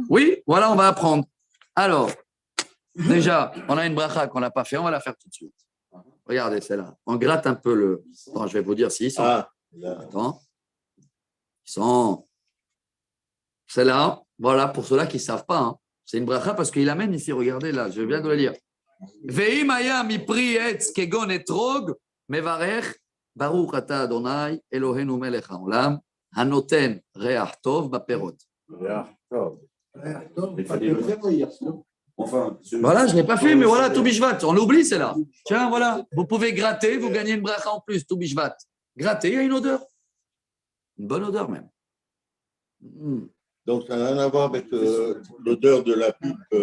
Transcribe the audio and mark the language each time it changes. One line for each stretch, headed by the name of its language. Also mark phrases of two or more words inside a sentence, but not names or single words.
French: Oui, voilà, on va apprendre. Alors, déjà, on a une bracha qu'on n'a pas fait, on va la faire tout de suite. Regardez celle-là. On gratte un peu le. Attends, je vais vous dire s'ils sont. Ah, là. Attends. Ils sont. Celle-là, voilà, pour ceux-là qui ne savent pas. Hein. C'est une bracha parce qu'il amène ici, regardez là, je viens de le lire.
Hebrew: ואם היה מפרי עץ כגון אתרוג מברך ברוך אתה אדוני אלוהינו מלך העולם הנותן ריח טוב בפירות.
French: Ah, oh. Ouais, attends, Il fallait le faire hier soir. Enfin, Voilà, je ne l'ai pas fait, mais voilà, tout Bishvat. On l'oublie, c'est là. Tiens, voilà. Vous pouvez gratter, vous gagnez une bracha en plus, tout Bishvat. Gratter, il y a une odeur. Une bonne odeur même. Donc, ça n'a rien à voir avec l'odeur de la pipe.